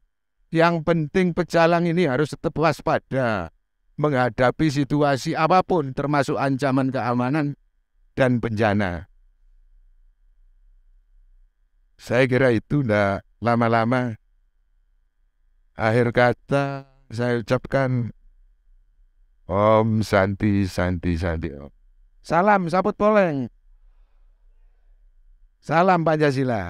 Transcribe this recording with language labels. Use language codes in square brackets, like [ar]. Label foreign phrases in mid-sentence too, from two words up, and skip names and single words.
[id] Yang penting pecalang ini harus tetap waspada menghadapi situasi apapun, termasuk ancaman keamanan dan bencana. Saya kira itu ndak lama-lama. Akhir kata saya ucapkan [sa] Om Santi Santi Santi Om. [id] Salam Saput Poleng. Salam Pancasila.